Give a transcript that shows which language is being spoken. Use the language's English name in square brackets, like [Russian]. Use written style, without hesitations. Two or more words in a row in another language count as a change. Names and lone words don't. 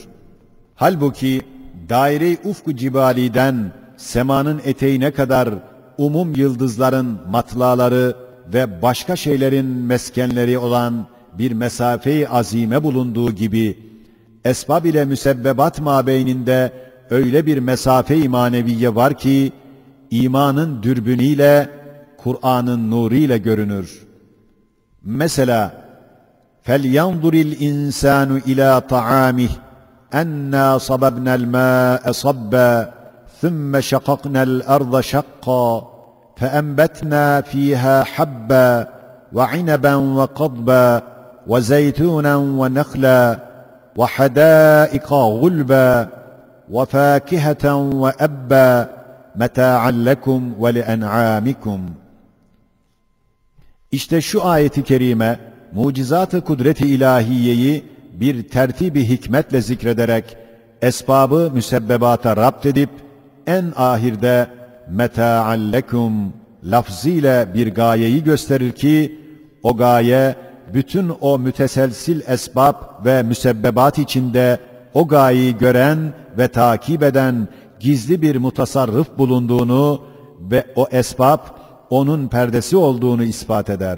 [Turkish] Halbuki daire-i ufku cibaliden semanın eteğine kadar umum yıldızların matlaları ve başka şeylerin meskenleri olan bir mesafe-i azime bulunduğu gibi, esbab ile müsebbebat mabeyninde öyle bir mesafe-i maneviye var ki, imanın dürbünüyle, Kur'an'ın nuruyla görünür. Mesela, [Arabic] فَلْيَنْظُرِ الْاِنْسَانُ اِلَى طَعَامِهِ اَنَّا صَبَبْنَا الْمَاءَ صَبًّا ثُمَّ شَقَقْنَا الْأَرْضَ شَقًّا فَأَنْبَتْنَا فِيهَا حَبًّا وَعِنَبًا وَقَضْبًا وَزَيْتُونًا وَنَخْلًا وَحَدَائِقَ غُلْبًا وَفَاكِهَةً وَأَبًّا مَتَاعًا لَكُمْ وَلِأَنْعَامِكُمْ. [Turkish] İşte şu ayeti kerime, mucizat-ı kudret-i ilahiyeyi bir tertib-i hikmetle zikrederek, esbabı müsebbebata rapt edip, en ahirde [Arabic] مَتَاعًا لَكُمْ [Turkish] lafzıyla bir gayeyi gösterir ki, o gaye, bütün o müteselsil esbab ve müsebbebat içinde o gayeyi gören ve takip eden gizli bir mutasarrıf bulunduğunu ve o esbab onun perdesi olduğunu ispat eder.